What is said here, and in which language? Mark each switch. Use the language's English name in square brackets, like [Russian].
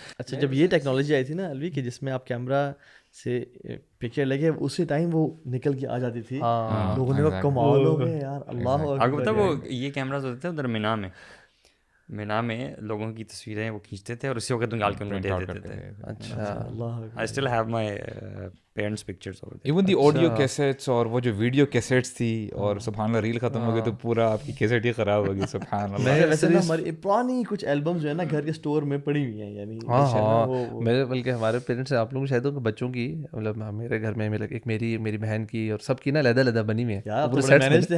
[Urdu] اچھا، جب یہ ٹیکنالوجی آئی تھی نا الوی، کہ جس میں آپ کیمرہ سے پکچر لے کے اسی ٹائم وہ نکل کے آ جاتی تھی، لوگوں نے کمال ہو گئے یار. اللہ آپ کو پتہ وہ یہ کیمراز ہوتے تھے ادھر مینا میں لوگوں کی تصویریں وہ کھینچتے تھے اور اسی وقت نکال کے انہیں دے دیتے تھے. اچھا، [English] I still have my parents' pictures over there. Even the audio cassettes [Urdu] اور وہ جو ویڈیو کیسٹس تھی، اور سبحان اللہ ریل ختم ہو گئی تو پورا آپ کی کیسٹ ہی خراب ہو گئی. سبحان اللہ. ویسے نا ہماری پرانی کچھ البمز جو ہے نا گھر کے اسٹور میں پڑی ہوئی ہیں، یعنی میرے بلکہ ہمارے پیرنٹس سے آپ لوگوں شاید بچوں کی، مطلب میرے گھر میں ایک میری بہن کی اور سب کی نا علیحدہ بنی ہوئی ہے.